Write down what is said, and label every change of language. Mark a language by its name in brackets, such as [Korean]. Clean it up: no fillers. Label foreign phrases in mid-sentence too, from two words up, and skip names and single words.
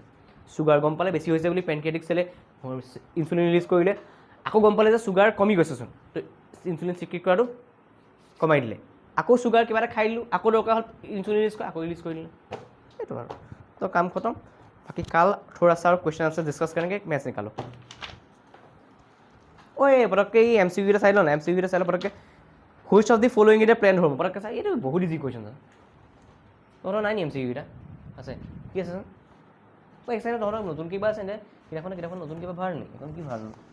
[Assamese] চুগাৰ গম পালে বেছি হৈছে বুলি [English] pancreatic cell insulin release [Assamese] কৰিলে, আকৌ গম পালে যে চুগাৰ কমি গৈছেচোন, তো [English] insulin secrete [Assamese] কৰাটো কমাই দিলে, আকৌ চুগাৰ কিবা এটা খাই দিলোঁ, আকৌ দৰকাৰ হ'ল [English] insulin release [Assamese] কৰা, আকৌ ৰিলিজ কৰি দিলে, সেইটো আৰু তো কাম খতম। [Hindi] बाकी कल थोड़ा सा और [English] question answer discuss [Hindi] কৰেंगे, मैथ्स निकालो। [Assamese] ওই পটককৈ এই এম চি কিউটা চাই লওঁ না, এম চি কিউটা চাই লওঁ পটককৈ। [English] which of the following is a plant hormone, [Assamese] পটককৈ চাই, এইটো বহুত [English] easy question [Assamese] আছে, তহঁতৰ নাই নি এম চি কিউটা? আছে, কি আছে চোন? ঐ এক চাইডে তহঁতৰ নতুন কিবা আছে নে? কিতাপখন নতুন কিবা ভৰাল নেকি? এখন কি ভৰাল?